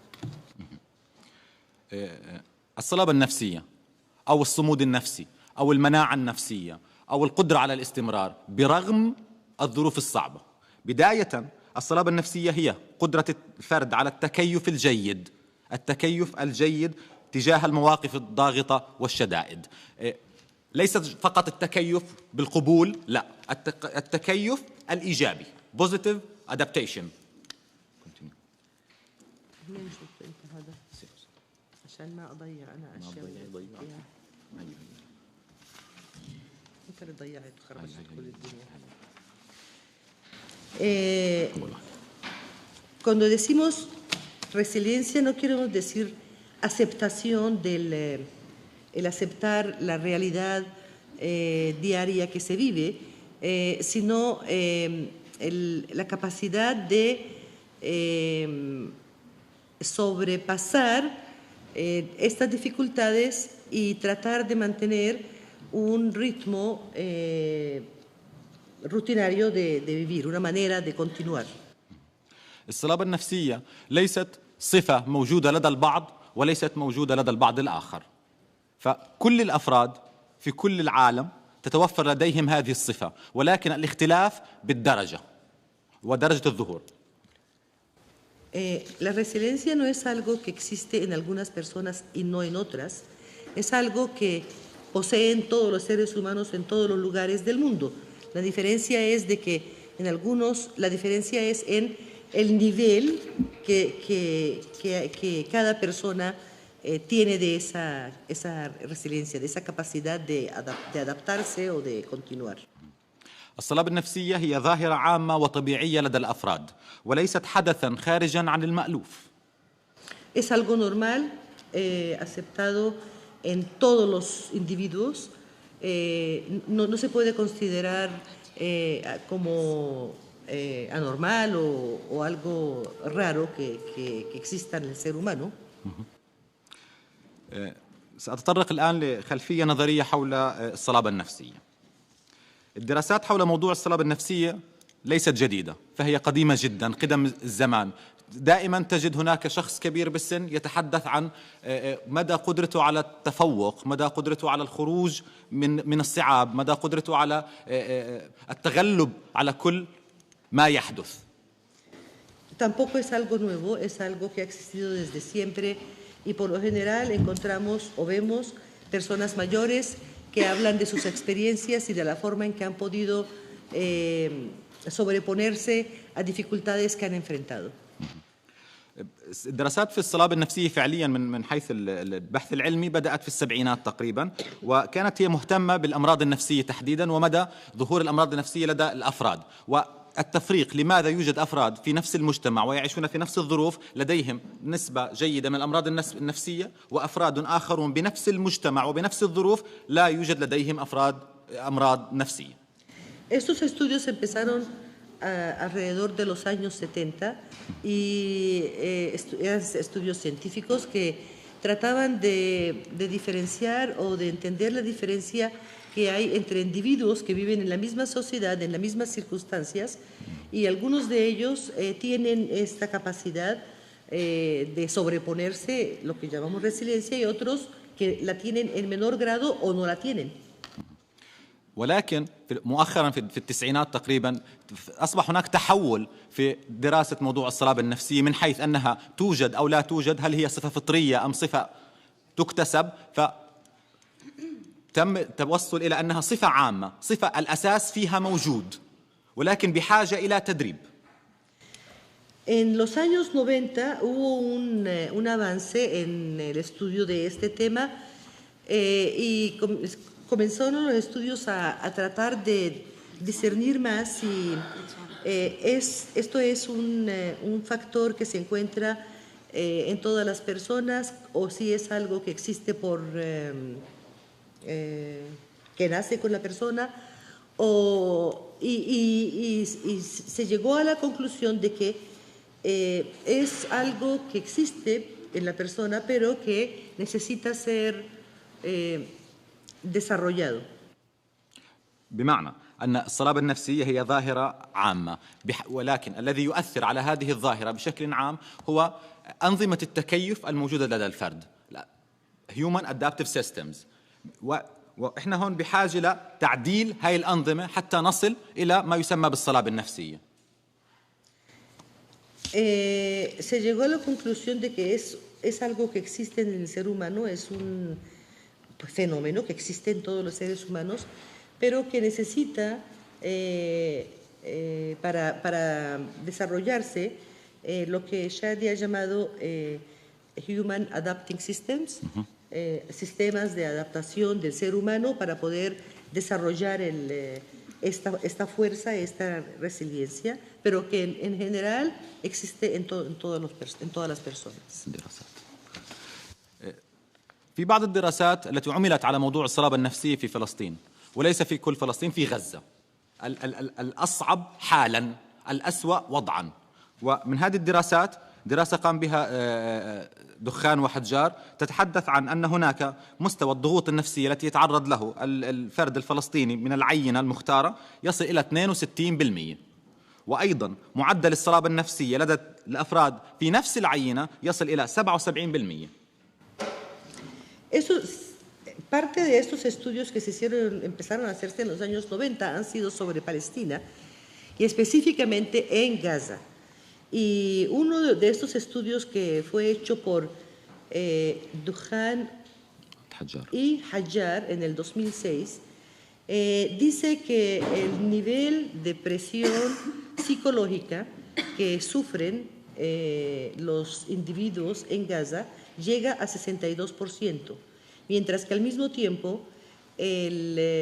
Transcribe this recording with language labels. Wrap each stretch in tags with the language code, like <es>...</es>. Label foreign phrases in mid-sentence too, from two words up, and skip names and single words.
<ar>الصلابة النفسية أو الصمود النفسي أو المناعة النفسية أو القدرة على الاستمرار برغم الظروف الصعبة. بداية الصلابة النفسية هي قدرة الفرد على التكيف الجيد، التكيف الجيد تجاه المواقف الضاغطة والشدائد. ليس فقط التكيف بالقبول، لا، التكيف الإيجابي،</ar> <en>positive adaptation.</en> <ar>عشان ما أضيع أنا أشياء ممكن ضيعت وخربت كل الدنيا.</ar> <es>Cuando decimos resiliencia no queremos decir aceptación el aceptar la realidad diaria que se vive, sino la capacidad de sobrepasar estas dificultades y tratar de mantener un ritmo rutinario de vivir, una manera de continuar.</es> <ar>الصلابة النفسية ليست صفة موجودة لدى البعض وليست موجودة لدى البعض الآخر، فكل الأفراد في كل العالم تتوفر لديهم هذه الصفة، ولكن الاختلاف بالدرجة ودرجة الظهور.</ar> <es>La resiliencia no es algo que existe en algunas personas y no en otras, es algo que poseen todos los seres humanos en todos los lugares del mundo. La diferencia es de que en algunos, la diferencia es en el nivel que cada persona tiene de esa resiliencia, de esa capacidad de adaptarse o de continuar.</es> <ar>الصلابة النفسية هي ظاهرة عامة وطبيعية لدى الأفراد وليست حدثاً خارجاً عن المألوف.</ar> <es>Es algo normal, aceptado en todos los individuos. No se puede considerar como anormal o algo raro que exista en el ser humano.</es> <ar>سأتطرق الآن لخلفية نظرية حول الصلابة النفسية. الدراسات حول موضوع الصلابة النفسية ليست جديدة، فهي قديمة جدا قدم الزمان. دائما تجد هناك شخص كبير بالسن يتحدث عن مدى قدرته على التفوق، مدى قدرته على الخروج من الصعاب، مدى قدرته على التغلب على كل ما يحدث.</ar> <es>Tampoco es algo nuevo, es algo que ha existido desde siempre y por lo general encontramos o vemos personas mayores que hablan de sus experiencias y de la forma en que han podido sobreponerse a dificultades que han enfrentado.</es> <ar>الدراسات في الصلابة النفسية فعليا من حيث البحث العلمي بدأت في السبعينات تقريبا، وكانت هي مهتمة بالأمراض النفسية تحديدا ومدى ظهور الأمراض النفسية لدى الأفراد والتفريق لماذا يوجد أفراد في نفس المجتمع ويعيشون في نفس الظروف لديهم نسبة جيدة من الأمراض النفسية وأفراد آخرون بنفس المجتمع وبنفس الظروف لا يوجد لديهم أمراض نفسية.</ar> <es>Estos estudios empezaron alrededor de los años 70 y eran estudios científicos que trataban de diferenciar o de entender la diferencia que hay entre individuos que viven en la misma sociedad, en las mismas circunstancias, y algunos de ellos tienen esta capacidad de sobreponerse, lo que llamamos resiliencia, y otros que la tienen en menor grado o no la tienen.</es> <ar>ولكن مؤخرا في التسعينات تقريبا أصبح هناك تحول في دراسة موضوع الصلابة النفسية من حيث أنها توجد أو لا توجد، هل هي صفة فطرية أم صفة تكتسب، فتم التوصل إلى أنها صفة عامة، صفة الأساس فيها موجود ولكن بحاجة إلى تدريب.</ar> <es>En los años 90 hubo un avance en el estudio de este tema y comenzaron los estudios a tratar de discernir más si esto es un factor que se encuentra en todas las personas o si es algo que existe que nace con la persona, y se llegó a la conclusión de que es algo que existe en la persona, pero que necesita ser desarrollado.</es> <ar>بمعنى أن الصلابة النفسية هي ظاهرة عامة، ولكن الذي يؤثر على هذه الظاهرة بشكل عام هو أنظمة التكيف الموجودة لدى الفرد،</ar> <en>Human Adaptive Systems.</en> <ar>وإحنا هون بحاجة لتعديل هاي الأنظمة حتى نصل إلى ما يسمى بالصلابة النفسية.</ar> <es>Se llegó a la conclusión de que es algo que existe en el ser humano, es un fenómeno que existe en todos los seres humanos, pero que necesita, para desarrollarse, lo que Shadi ha llamado</es> <en>Human Adapting Systems,</en> <es>sistemas de adaptación del ser humano para poder desarrollar esta fuerza, esta resiliencia, pero que en general existe en todas las personas.</es> <ar>في بعض الدراسات التي عملت على موضوع الصلابة النفسية في فلسطين، وليس في كل فلسطين، في غزة الأصعب حالا، الأسوأ وضعا. ومن هذه الدراسات دراسة قام بها دخان وحجار تتحدث عن أن هناك مستوى الضغوط النفسية التي يتعرض له الفرد الفلسطيني من العينة المختارة يصل إلى 62%، وأيضا معدل الصلابة النفسية لدى الأفراد في نفس العينة يصل إلى 77%.</ar> <es>Parte de estos estudios que empezaron a hacerse en los años 90 han sido sobre Palestina y específicamente en Gaza. Y uno de estos estudios que fue hecho por Dukhan y Hajjar en el 2006 dice que el nivel de presión psicológica que sufren los individuos en Gaza llega a 62%, mientras que al mismo tiempo el</es>